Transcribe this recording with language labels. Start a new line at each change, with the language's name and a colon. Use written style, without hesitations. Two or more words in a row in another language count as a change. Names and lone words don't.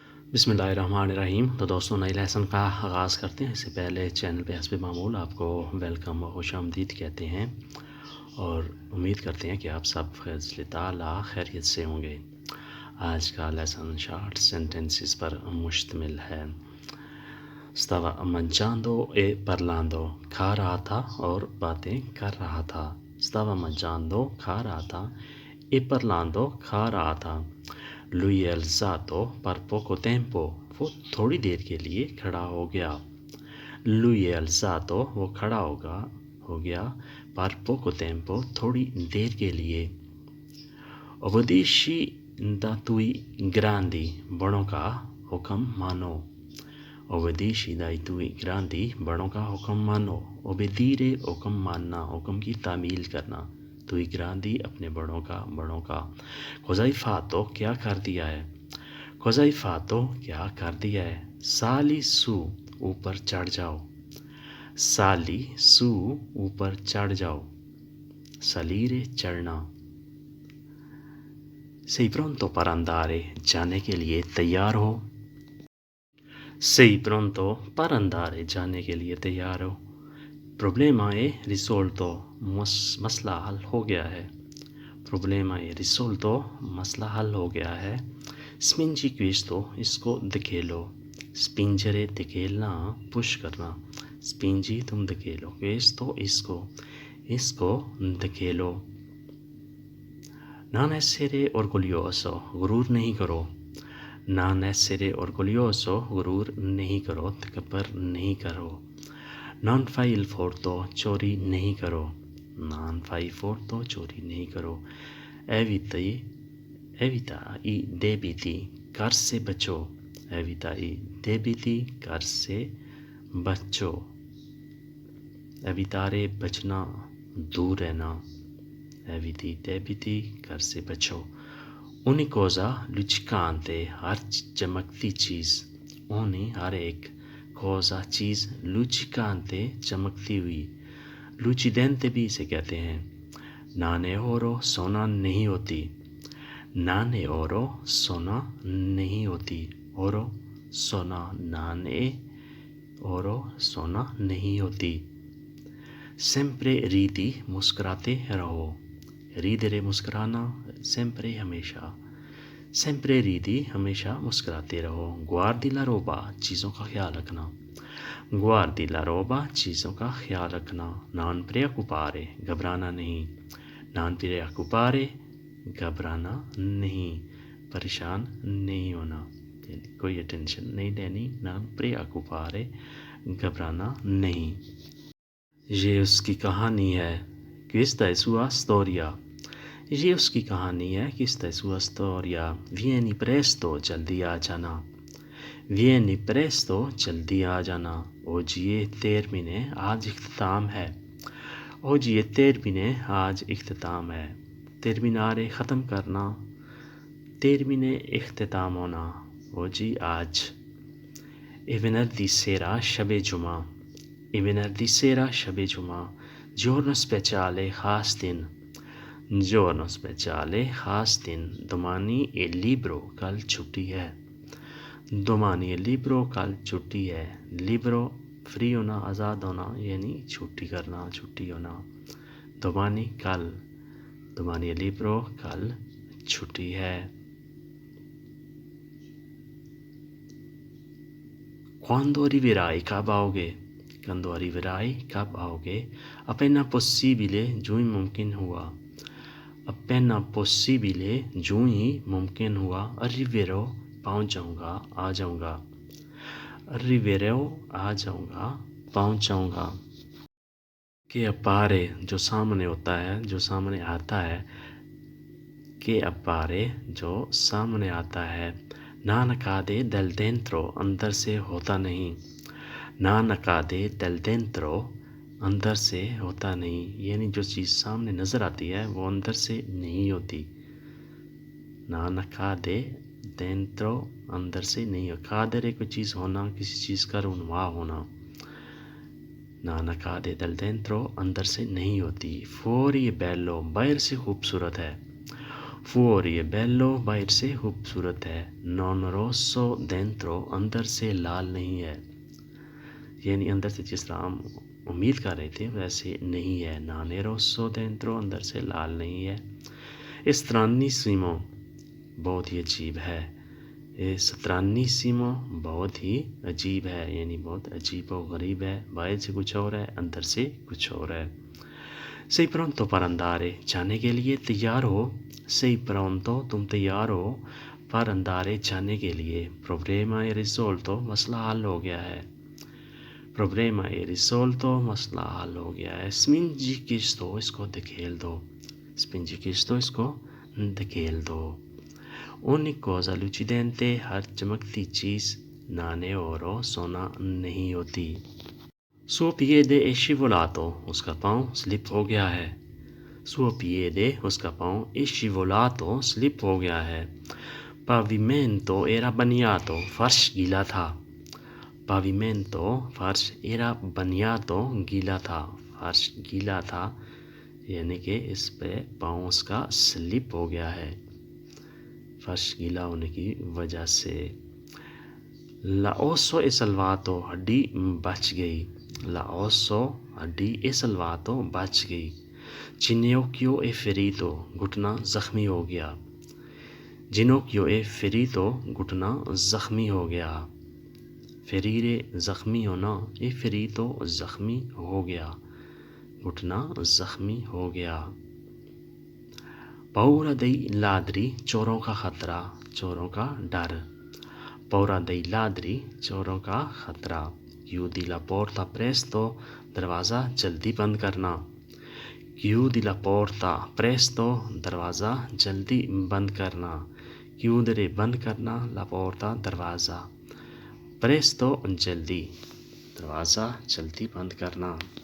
Urdu: بسم اللہ الرحمن الرحیم۔ تو دوستو، نئے لیسن کا آغاز کرتے ہیں. اس سے پہلے چینل پہ حسب معمول آپ کو ویلکم و خوش آمدید کہتے ہیں اور امید کرتے ہیں کہ آپ سب فضل تعالیٰ خیریت سے ہوں گے. آج کا لیسن
English: short sentences
Urdu: پر مشتمل ہے.
Italian: stava mangiando e parlando,
Urdu: کھا رہا تھا اور باتیں کر رہا تھا.
Italian: stava mangiando,
Urdu: کھا رہا تھا,
Italian: e parlando,
Urdu: کھا رہا تھا.
Italian: lui è alzato per poco tempo,
Urdu: وہ تھوڑی دیر کے لیے کھڑا ہو گیا.
Italian: lui è alzato,
Urdu: وہ کھڑا ہو گیا,
Italian: per poco tempo,
Urdu: تھوڑی دیر کے لیے.
Italian: obbedisci da tui grandi,
Urdu: بڑوں کا حکم مانو.
Italian: obbedisci dai tui grandi,
Urdu: بڑوں کا حکم مانو. obbedire, حکم ماننا، حکم کی تعمیل کرنا.
Italian: tui grandi,
Urdu: اپنے بڑوں کا.
Italian: cosa hai fatto,
Urdu: کیا کر دیا ہے.
Italian: cosa hai fatto,
Urdu: کیا کر دیا ہے.
Italian: sali su,
Urdu: اوپر چڑھ جاؤ.
Italian: sali su,
Urdu: اوپر چڑھ جاؤ.
Italian: salire, चढ़ना। sei pronto per andare,
Urdu: جانے کے لیے تیار ہو.
Italian: sei pronto per andare,
Urdu: جانے کے لیے تیار ہو.
Italian: problema è risolto,
Urdu: مسئلہ حل ہو گیا ہے.
Italian: problema è risolto,
Urdu: مسئلہ حل ہو گیا ہے.
Italian: spingi questo,
Urdu: اس کو دھکیلو. spingere, دھکیلنا، پش کرنا. spingi, تم دھکیلو. questo, اس کو دھکیلو.
Italian: non essere orgoglioso,
Urdu: غرور نہیں کرو.
Italian: non essere orgoglioso,
Urdu: غرور نہیں کرو، تکبر نہیں کرو.
Italian: non fai il furto,
Urdu: چوری نہیں کرو.
Italian: non fai il furto,
Urdu: چوری نہیں کرو.
Italian: evita i debiti,
Urdu: قرض سے بچو.
Italian: evita i debiti,
Urdu: قرض سے بچو. evitare, بچنا، دور رہنا.
Italian: eviti debiti,
Urdu: قرض سے بچو.
Italian: ogni cosa luccicante,
Urdu: ہر چمکتی چیز. ogni, ہر ایک, cosa, चीज़, luccicante, چمکتی ہوئی. lucidente بھی اسے کہتے ہیں.
Italian: non è oro,
Urdu: سونا نہیں ہوتی.
Italian: non è oro,
Urdu: سونا نہیں ہوتی.
Italian: oro, सोना। non è oro,
Urdu: سونا نہیں ہوتی.
Italian: sempre ridi,
Urdu: مسکراتے رہو. ridere, مسکرانا۔ sempre، ہمیشہ.
Italian: sempre ridi,
Urdu: ہمیشہ مسکراتے رہو.
Italian: guardi la roba,
Urdu: چیزوں کا خیال رکھنا.
Italian: guardi la roba,
Urdu: چیزوں کا خیال رکھنا.
Italian: non preoccupare,
Urdu: گھبرانا نہیں.
Italian: non preoccupare,
Urdu: گھبرانا نہیں، پریشان نہیں ہونا، کوئی ٹینشن نہیں لینی.
Italian: non preoccupare,
Urdu: گھبرانا نہیں. یہ اس کی کہانی ہے.
Italian: questa è sua storia,
Urdu: یہ اس کی کہانی ہے.
Italian: questa è sua storia। vieni presto,
Urdu: جلدی آ جانا.
Italian: vieni presto,
Urdu: جلدی آ جانا.
Italian: oggi è termine,
Urdu: آج اختتام ہے.
Italian: oggi è termine,
Urdu: آج اختتام ہے. terminare, ختم کرنا۔ termine، اختتام ہونا.
Italian: oggi, आज। e venerdì sera,
Urdu: شب جمعہ.
Italian: e venerdì sera,
Urdu: شب جمعہ.
Italian: giorno speciale,
Urdu: خاص دن.
Italian: giorno speciale,
Urdu: خاص دن.
Italian: domani è libero,
Urdu: کل چھٹی ہے.
Italian: domani è libero,
Urdu: کل چھٹی ہے. libero, فری ہونا، آزاد ہونا، یعنی چھٹی کرنا، چھٹی ہونا.
Italian: domani, कल। domani è libero,
Urdu: کل چھٹی ہے.
Italian: quando arriverai,
Urdu: کب آؤ گے.
Italian: quando arriverai,
Urdu: کب آؤ گے.
Italian: appena possibile,
Urdu: جو ہی ممکن ہوا.
Italian: appena possibile,
Urdu: جو ہی ممکن ہوا. arriverò, پہنچ جاؤں گا، آ جاؤں گا. arriverò, آ جاؤں گا، پہنچ جاؤں گا.
Italian: che appare,
Urdu: جو سامنے ہوتا ہے، جو سامنے آتا ہے.
Italian: che appare,
Urdu: جو سامنے آتا ہے.
Italian: non accade del dentro,
Urdu: اندر سے ہوتا نہیں.
Italian: non accade del dentro,
Urdu: اندر سے ہوتا نہیں، یعنی جو چیز سامنے نظر آتی ہے وہ اندر سے نہیں ہوتی.
Italian: non accade dentro,
Urdu: اندر سے نہیں ہو. accadere, کوئی چیز ہونا، کسی چیز کا رونما ہونا.
Italian: non accade del dentro,
Urdu: اندر سے نہیں ہوتی.
Italian: fuori è bello,
Urdu: باہر سے خوبصورت ہے.
Italian: fuori è bello
Urdu: باہر سے خوبصورت ہے
Italian: non rosso dentro
Urdu: اندر سے لال نہیں ہے یعنی اندر سے جس طرح ہم امید کر رہے تھے ویسے نہیں ہے
Italian: non rosso dentro
Urdu: اندر سے لال نہیں ہے stranissimo بہت ہی عجیب ہے stranissimo بہت ہی عجیب ہے یعنی بہت عجیب و غریب ہے باہر سے کچھ اور ہے اندر سے کچھ اور ہے
Italian: sei pronto per andare
Urdu: جانے کے لیے تیار ہو
Italian: sei pronto
Urdu: تم تیار ہو
Italian: per andare
Urdu: جانے کے لیے
Italian: problema è risolto
Urdu: مسئلہ حل ہو گیا ہے
Italian: problema è risolto
Urdu: مسئلہ حل ہو گیا ہے
Italian: spingi questo
Urdu: اس کو دھکیل دو
Italian: spingi questo
Urdu: اس کو دھکیل دو
Italian: ogni cosa lucidente
Urdu: ہر چمکتی چیز
Italian: non è oro
Urdu: سونا نہیں ہوتی
Italian: suo piede è
Urdu: scivolato اس کا پاؤں سلپ ہو گیا ہے
Italian: suo piede
Urdu: اس کا پاؤں
Italian: è scivolato
Urdu: سلپ ہو گیا ہے
Italian: pavimento era bagnato
Urdu: فرش گیلا تھا pavimento فرش
Italian: era bagnato
Urdu: گیلا تھا فرش گیلا تھا یعنی کہ اس پہ پاؤں اس کا سلپ ہو گیا ہے فرش گیلا ہونے کی وجہ سے
Italian: la osso
Urdu: è salvato ہڈی بچ گئی
Italian: la osso
Urdu: ہڈی
Italian: è salvato
Urdu: بچ گئی
Italian: ginocchio è ferito
Urdu: گھٹنا زخمی ہو گیا
Italian: ginocchio è ferito
Urdu: گھٹنا زخمی ہو گیا ferire زخمی ہونا
Italian: è ferito
Urdu: زخمی ہو گیا گھٹنا زخمی ہو گیا
Italian: paura dei ladri
Urdu: چوروں کا خطرہ چوروں کا ڈر
Italian: paura dei ladri
Urdu: چوروں کا خطرہ
Italian: chiudi la porta presto
Urdu: دروازہ جلدی بند کرنا
Italian: chiudi la porta presto
Urdu: دروازہ جلدی بند کرنا chiudere بند کرنا
Italian: la porta
Urdu: دروازہ presto جلدی دروازہ جلدی بند کرنا